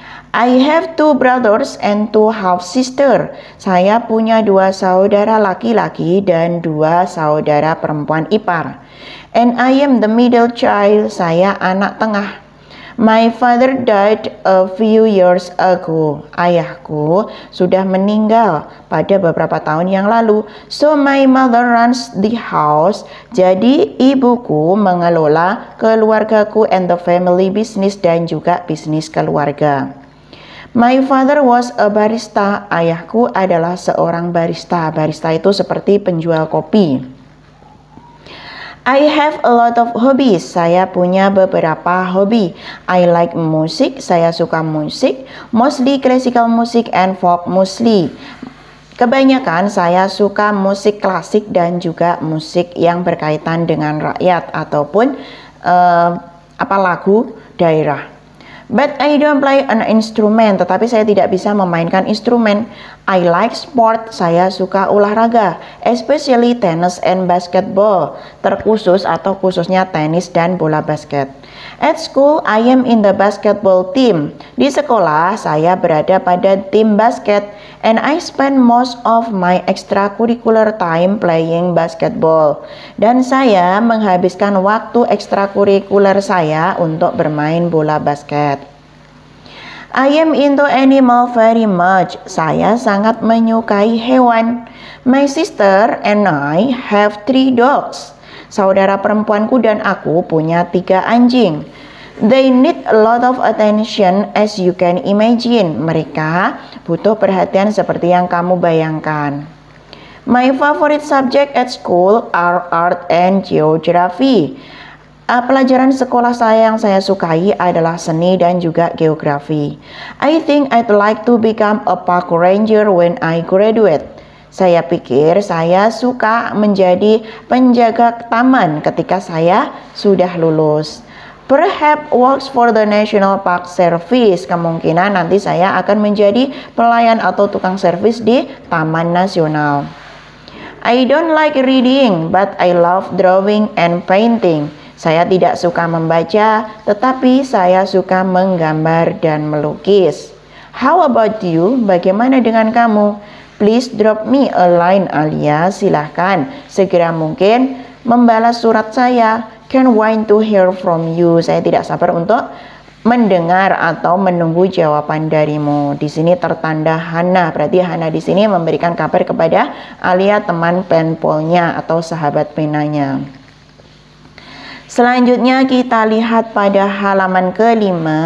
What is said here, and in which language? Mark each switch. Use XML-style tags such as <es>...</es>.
<en>I have 2 brothers and 2 half sister.</en> <id>Saya punya 2 saudara laki-laki dan 2 saudara perempuan ipar.</id> <en>And I am the middle child.</en> <id>Saya anak tengah.</id> <en>My father died a few years ago.</en> <id>Ayahku sudah meninggal pada beberapa tahun yang lalu.</id> <en>So my mother runs the house.</en> <id>Jadi ibuku mengelola keluargaku</id> <en>and the family business</en> <id>dan juga bisnis keluarga.</id> <en>My father was a barista.</en> <id>Ayahku adalah seorang barista. Barista itu seperti penjual kopi.</id> <en>I have a lot of hobbies.</en> <id>Saya punya beberapa hobi.</id> <en>I like music.</en> <id>Saya suka musik.</id> <en>Mostly classical music and folk mostly.</en> <id>Kebanyakan saya suka musik klasik dan juga musik yang berkaitan dengan rakyat ataupun lagu daerah.</id> <en>But I don't play an instrument,</en> <id>tetapi saya tidak bisa memainkan instrumen.</id> <en>I like sport,</en> <id>saya suka olahraga,</id> <en>especially tennis and basketball,</en> <id>terkhusus atau khususnya tenis dan bola basket.</id> <en>At school, I am in the basketball team.</en> <id>Di sekolah, saya berada pada tim basket,</id> <en>and I spend most of my extracurricular time playing basketball.</en> <id>Dan saya menghabiskan waktu ekstrakurikuler saya untuk bermain bola basket.</id> <en>I am into animal very much.</en> <id>Saya sangat menyukai hewan.</id> <en>My sister and I have 3 dogs.</en> <id>Saudara perempuanku dan aku punya 3 anjing.</id> <en>They need a lot of attention as you can imagine.</en> <id>Mereka butuh perhatian seperti yang kamu bayangkan.</id> <en>My favorite subject at school are art and geography.</en> <id>Pelajaran sekolah saya yang saya sukai adalah seni dan juga geografi.</id> <en>I think I'd like to become a park ranger when I graduate.</en> <id>Saya pikir saya suka menjadi penjaga taman ketika saya sudah lulus.</id> <en>Perhaps works for the National Park Service.</en> <id>Kemungkinan nanti saya akan menjadi pelayan atau tukang servis di Taman Nasional.</id> <en>I don't like reading, but I love drawing and painting.</en> <id>Saya tidak suka membaca, tetapi saya suka menggambar dan melukis.</id> <en>How about you?</en> <id>Bagaimana dengan kamu?</id> <en>Please drop me a line, Alia.</en> <id>Silahkan segera mungkin membalas surat saya.</id> <en>Can't wait to hear from you.</en> <id>Saya tidak sabar untuk mendengar atau menunggu jawaban darimu. Di sini tertanda Hana. Berarti Hana di sini memberikan kabar kepada Alia, teman penpolnya atau sahabat penanya. Selanjutnya kita lihat pada halaman ke-5.</id>